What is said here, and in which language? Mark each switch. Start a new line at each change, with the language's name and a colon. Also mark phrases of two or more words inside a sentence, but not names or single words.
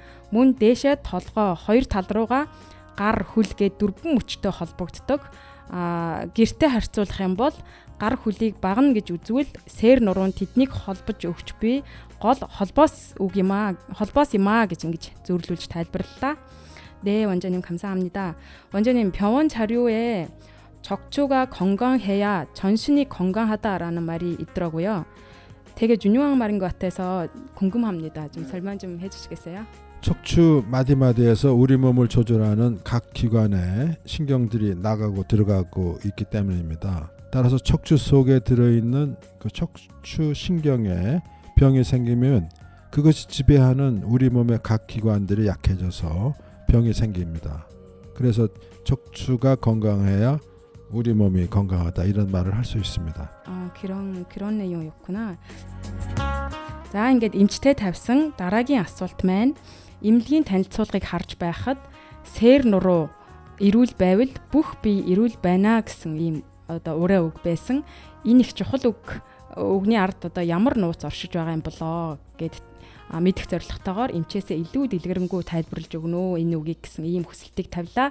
Mongolian: Мөн дээшээ толгой хоёр тал руугаа гар хөл гээд дөрвөн мөчтэй холбогддог. Гэртээ харьцуулах юм бол гар хөлийг багна гэж үзвэл сээр нуруу нь тэднийг холбож өгч буй гол холбоос юм аа гэж ингэж зөвлүүлж тайлбарлалаа.
Korean: 네, 원장님 감사합니다. 원장님 병원 자료에 척추가 건강해야 전신이 건강하다라는 말이 있더라고요. 되게 중요한 말인 것 같아서 궁금합니다. 좀 설명 좀 해주시겠어요? 척추 마디마디에서 우리 몸을 조절하는 각 기관에 신경들이 나가고 들어가고 있기 때문입니다. 따라서 척추 속에 들어있는 그 척추 신경에 병이 생기면 그것이 지배하는 우리 몸의 각 기관들이 약해져서 병이 생깁니다. 그래서 척추가 건강해야 우리 몸이 건강하다 이런 말을 할 수 있습니다. 그런 내용이었구나.
Mongolian: За ингээд эмчтэй тавьсан дараагийн асуулт маань эмнэлгийн танилцуулгыг харж байхад сээр нуруу эрүүл байвал бүх бие эрүүл байна гэсэн ийм ураа үг байсан. Энэ их чухал үгний ард ямар нууц оршиж байгаа юм болоо гэд мэдэх зорилготойгоор эмчээсээ илүү дэлгэрэнгүй тайлбарлаж өгнө энэ үгийг гэсэн ийм хүсэлтийг тавилаа.